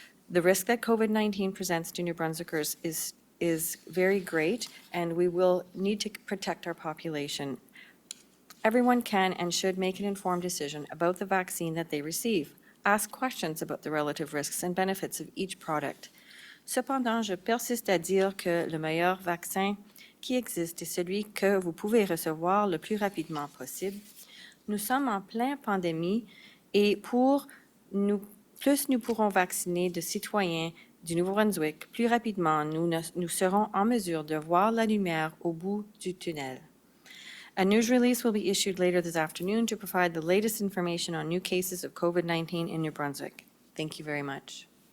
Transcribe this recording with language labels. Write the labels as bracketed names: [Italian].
[English] The risk that COVID-19 presents to New Brunswickers is very great, and we will need to protect our population. Everyone can and should make an informed decision about the vaccine that they receive. Ask questions about the relative risks and benefits of each product. [French] Cependant, je persiste à dire que le meilleur vaccin qui existe est celui que vous pouvez recevoir le plus rapidement possible. Nous sommes en pleine pandémie et plus nous pourrons vacciner de citoyens du Nouveau-Brunswick, plus rapidement nous serons en mesure de voir la lumière au bout du tunnel. [English] A news release will be issued later this afternoon to provide the latest information on new cases of COVID-19 in New Brunswick. Thank you very much.